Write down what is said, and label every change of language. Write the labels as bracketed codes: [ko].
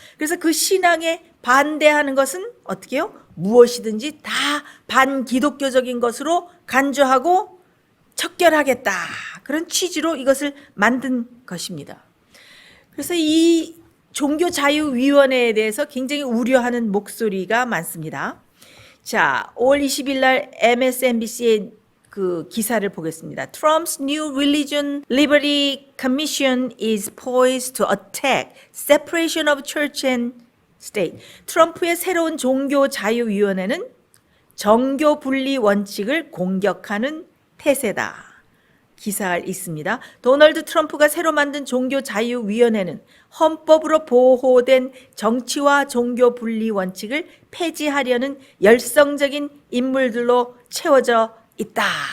[ko] 그래서 그 신앙에 반대하는 것은 어떻게 해요? 무엇이든지 다 반기독교적인 것으로 간주하고 척결하겠다. 그런 취지로 이것을 만든 것입니다. 그래서 이 종교자유위원회에 대해서 굉장히 우려하는 목소리가 많습니다. 자, 5월 20일 날 MSNBC의 그 기사를 보겠습니다. [en] Trump's new Religion Liberty Commission is poised to attack separation of church and state. [ko] 트럼프의 새로운 종교자유위원회는 정교 분리 원칙을 공격하는 태세다. 기사가 있습니다. 도널드 트럼프가 새로 만든 종교자유위원회는 헌법으로 보호된 정치와 종교 분리 원칙을 폐지하려는 열성적인 인물들로 채워져 있다.